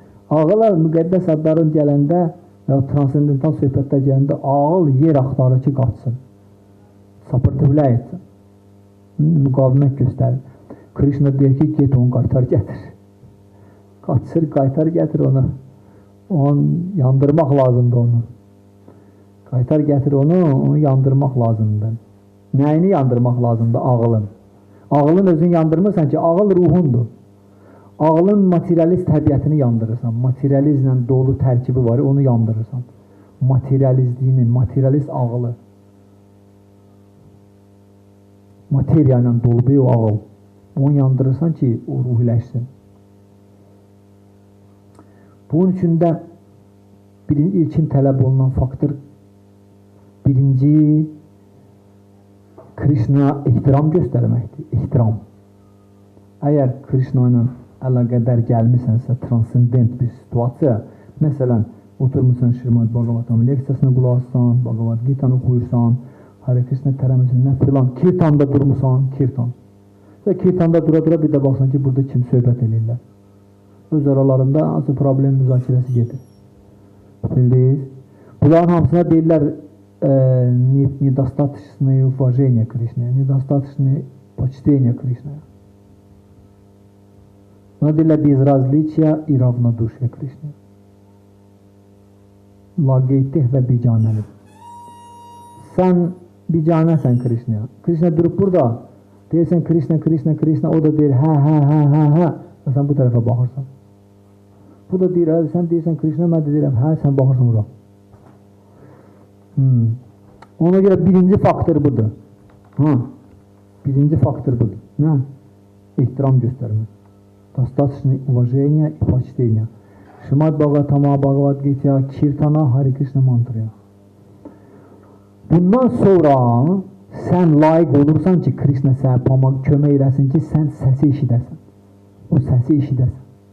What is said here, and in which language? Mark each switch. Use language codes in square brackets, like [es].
[az] Ağıllar müqəddəs adların gələndə və transendental söhbətlər gələndə ağıl yer axtarır ki, qaçsın. Sapırtıblə etsin. Müqavimət göstərir. Krishna deyir ki, get onu qaytar gətir. Qaçır, qaytar gətir onu. Onu yandırmaq lazımdır onu. Qaytar gətir onu yandırmaq lazımdır. Nəyini yandırmaq lazımdır? Ağılın. Ağılın özünü yandırmırsan ki, ağıl ruhundur. Ağılın materialist təbiətini yandırırsan. Materializmlə dolu tərkibi var, onu yandırırsan. Materializliyini, materialist ağılı. Materiya ilə dolu bir o ağıl. Onu yandırırsan ki, o ruhiləşsin. Bunun üçün də ilkin tələb olunan faktor birinci Krishna ehtiram göstərməkdir. Ehtiram. Əgər Krishna ilə əlaqədar gəlmisənsə, transcendent bir situasiya, məsələn, oturmuşsan Şrimad Bhagavatam leksiyasına qulaq assan, Bhagavad Gita'nı oxuyursan, Hare Krishna tərəməsindən filan, kirtanda durmusan, kirtan. Və kirtanda dura-dura bir də baxsan ki, burada kim söhbət edirlər. Öz aralarında hansı problem müzakirəsi gedir. Bildiniz? Bunların hamısına deyirlər [ru] недостаточное уважение Кришне, недостаточное почтение Кришне. [az] Buna deyirlər [ru] bezrazliçya и равнодушие Krishna. [az] Laqeydih və bicanəlik. Sən bicanəsən Krishnaya. Krishna durub burada. Deyirsən Krishna, Krishna, Krishna. O da deyir hə. Və sən bu tərəfə baxırsan. Bu da deyir, sən deyirsən Krishna, mən də deyirəm hə, sən baxırsan ora. Ona görə birinci faktor budur. Birinci faktor budur. Nə? İhtiram göstərmək. [ru] Достаточное уважение и почтение. [az] Шримад Бхагаватама, Bhagavad Gita, Kirtana, Hare Krishna mantraya. Bundan sonra sən layiq olursan ki, Krishna sənə kömək eləsin ki, sən səsi eşidəsən. O səsi eşidəsən.